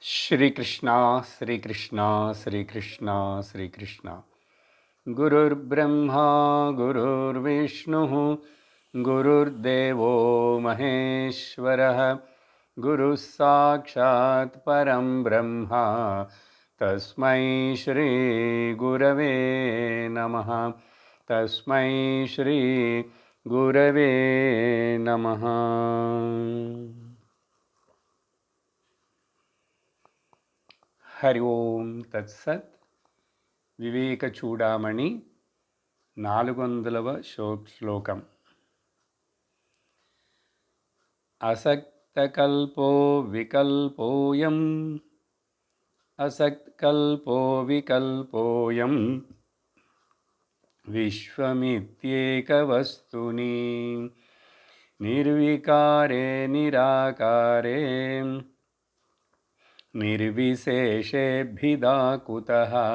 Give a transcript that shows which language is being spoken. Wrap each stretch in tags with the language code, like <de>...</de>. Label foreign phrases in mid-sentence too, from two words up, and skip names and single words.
<sa>श्रीकृष्ण श्रीकृष्ण श्रीकृष्ण श्रीकृष्ण गुरुर्ब्रह्मा गुरुर्विष्णुः गुरुर्देवो महेश्वरः गुरुः साक्षात् परं ब्रह्म तस्मै श्री गुरवे नमः तस्मै श्री गुरवे नमः। हरि ओम तत्सत्।</sa> <te>వివేక చూడామణి 400వ శ్లోకం.</te> <sa>అసక్తకల్పో వికల్పోయం అసక్తకల్పో వికల్పోయం విశ్వమిత్యేకవస్తుని నిర్వికారే నిరాకారే నిర్విశేషేభిదా కుతః.</sa>